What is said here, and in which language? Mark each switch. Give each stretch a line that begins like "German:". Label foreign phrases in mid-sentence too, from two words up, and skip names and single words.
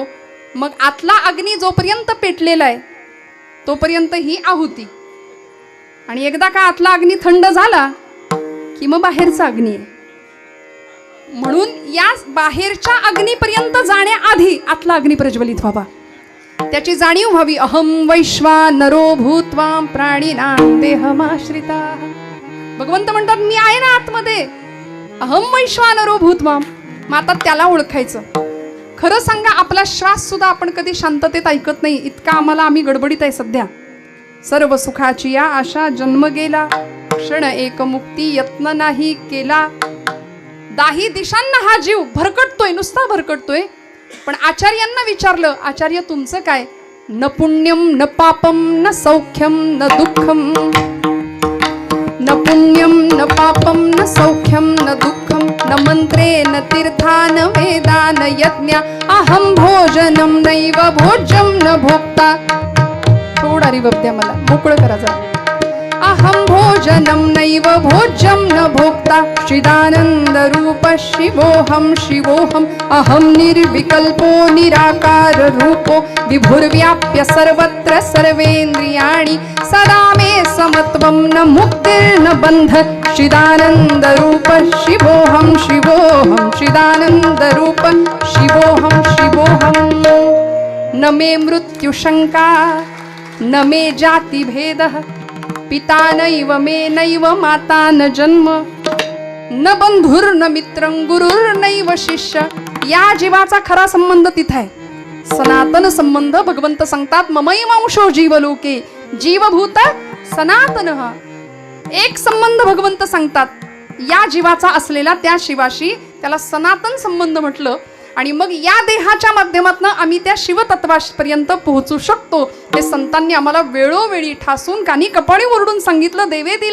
Marathi: मग आतला अग्नी जोपर्यंत पेटलेला आहे तोपर्यंत ही आहुती, आणि एकदा का आतला अग्नी थंड झाला की मग बाहेरचा अग्नी आहे. म्हणून या बाहेरच्या अग्नीपर्यंत जाण्याआधी आतला अग्नी प्रज्वलित व्हावा, त्याची जाणीव व्हावी.
Sanskrit: अहम वैश्वानरो भूत्वा प्राणिनां देहमाश्रिता.
Marathi: भगवंत म्हणतात मी आहे ना आतमध्ये,
Sanskrit: अहम वैश्वानरो भूत्वा.
Marathi: मग आता त्याला ओळखायचं. खरं सांगा, आपला श्वास सुद्धा आपण कधी शांततेत ऐकत नाही, इतका आम्ही गडबडीत आहे सध्या. सर्व सुखाची या आशा जन्म गेला, क्षण एक मुक्ती यत्न नाही केला. दाही दिशांना हा जीव भरकटतोय, नुसता भरकटतोय. पण आचार्यांना विचारलं, आचार्य तुमचं काय?
Sanskrit: न पुण्यम न पापम न सौख्यम न दुःखम, न पुण्यम न पापम न सौख्यम न दुःखम, न मंत्रे न तीर्था न वेदा न यज्ञ, अहम भोजनम नैव भोज्यम न भोक्ता.
Marathi: थोडा रिवर्ब द्या मला, मोकळं करा जरा.
Sanskrit: अहम भोजनम नैव भोज्यम न भोक्ता, चिदानंद रूप शिवोहम शिवोहम, अहम निर्विकल्पो निराकार रूपो, विभुर्व्याप्य सर्वत्र सर्वेन्द्रियाणि, सदा मे समत्वं न मुक्तिर्न बंध, चिदानंद रूप शिवोहम शिवोहम, चिदानंद रूप शिवोहम शिवोहम. न मे मृत्यु शंका न मे जाति भेदः, पिता नैव मे नैव माता न जन्म, न बंधुर्न मित्रं गुरुर्नैव शिष्य.
Marathi: या जीवाचा खरा संबंध तिथे आहे, सनातन संबंध. भगवंत सांगतात
Sanskrit: ममैवांशो जीवलोके, जीवभूत सनातन.
Marathi: एक संबंध भगवंत सांगतात, या जीवाचा असलेला त्या शिवाशी, त्याला सनातन संबंध म्हटलं. आणि मग या देहाच्या माध्यमातून आम्ही त्या शिवतत्वापर्यंत पोहोचू शकतो. हे संतांनी आम्हाला वेळोवेळी ठासून कानी कपाळी ओरडून सांगितलं.